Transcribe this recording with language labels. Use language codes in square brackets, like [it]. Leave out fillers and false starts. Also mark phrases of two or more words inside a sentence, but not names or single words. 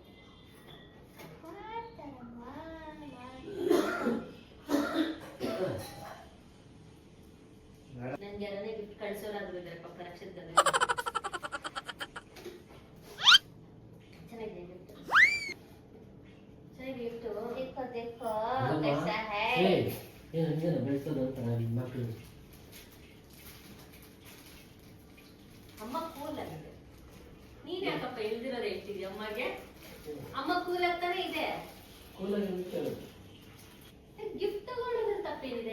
[kn] ನನ್ಗೆ ಯಾರನ್ನೇ ಗಿಫ್ಟ್ ಕಳ್ಸೋರಾದ್ರು ಇದ್ದಾರೆ ಪಾಪ ನಕ್ಷತ್ರದಲ್ಲಿ. ಚೆನ್ನಾಗಿದೆ ಗಿಫ್ಟ್. ಚೆನ್ನಾಗಿದೆ ಗಿಫ್ಟ್. [hi] देखो देखो [kn] ಅಲ್ಲಮ್ಮ, [hi] कैसा है. [kn] ಏನು ಹಂಗೇನ ಬೆಳೆಸೋದು ಅಂತ ನಿಮ್ಮ ಮಕ್ಕಳು. ಅಮ್ಮ ಕೂಲ್ ಆಗಿದೆ. ನೀನ್ ಯಾಕಪ್ಪ ಇಲ್ದಿರೋದು ಹೇಳ್ತಿದ್ಯ ಅಮ್ಮಗೆ? ಅಮ್ಮ ಕೂಲ್ ಆಗ್ತಾನೆ ಇದೆ. ಕೂಲಾಗಿ ಕೇಳೋದು. ಗಿಫ್ಟ್ ತಗೊಳ್ಳೋದ್ರ ತಪ್ಪೇನಿದೆ?